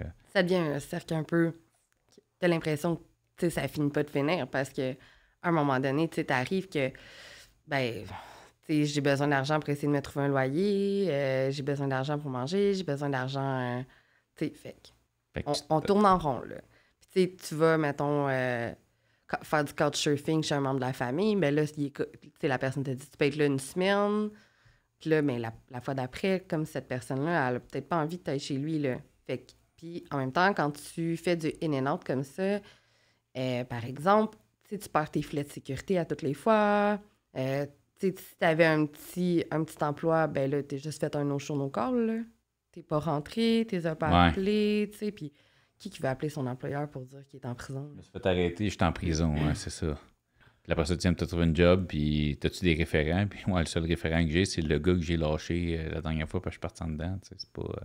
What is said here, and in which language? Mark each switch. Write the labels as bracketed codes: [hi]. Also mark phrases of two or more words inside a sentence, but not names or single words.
[fr] Ça devient un cercle un peu... Tu as l'impression que, tu sais, ça finit pas de finir, parce que à un moment donné, tu sais, t'arrives que, ben, tu sais, j'ai besoin d'argent pour essayer de me trouver un loyer, j'ai besoin d'argent pour manger, j'ai besoin d'argent, tu sais, fait on tourne en rond, là. Puis, tu sais, tu vas, mettons, faire du couchsurfing chez un membre de la famille, ben là, tu sais, la personne te dit, tu peux être là une semaine, puis là, ben, la fois d'après, comme cette personne-là, elle a peut-être pas envie de t'aller chez lui, là. Fait que, puis, en même temps, quand tu fais du [en] in and out [fr] comme ça, par exemple, tu perds tes filets de sécurité à toutes les fois. Si tu avais un petit emploi, ben là, t'es juste fait un [en] no-show, no-call, [fr] là. T'es pas rentré, t'es pas appelé, tu sais. Puis qui va appeler son employeur pour dire qu'il est en prison? Je me suis fait arrêter, je suis en prison, c'est ça. Puis après ça, tu viens de te trouver un job, puis t'as-tu des référents? Puis moi, le seul référent que j'ai, c'est le gars que j'ai lâché la dernière fois, parce que je suis parti en dedans, tu sais, c'est pas...